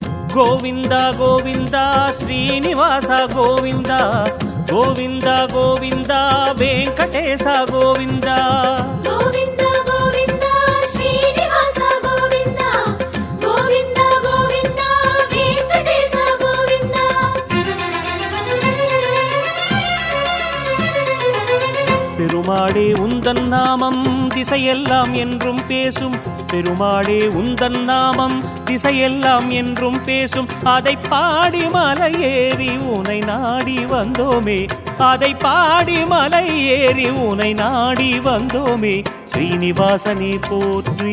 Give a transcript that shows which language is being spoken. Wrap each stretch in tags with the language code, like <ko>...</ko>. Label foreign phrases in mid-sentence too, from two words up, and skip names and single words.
<te>గోవింద గోవింద శ్రీనివాస గోవింద గోవింద గోవింద వెంకటేశ గోవింద గోవింద గోవింద శ్రీనివాస గోవింద గోవింద గోవింద వెంకటేశ గోవింద</te> <ta>பெருமாளே உந்தன் நாமம் திசையெல்லாம் என்றும் பேசும் பெருமாளே உந்தன் நாமம் திசையெல்லாம் என்றும் பேசும் அதை பாடி மலை ஏறி உனை நாடி வந்தோமே அதை பாடி மலை ஏறி உனை நாடி வந்தோமே ஸ்ரீனிவாசனே போற்றி</ta>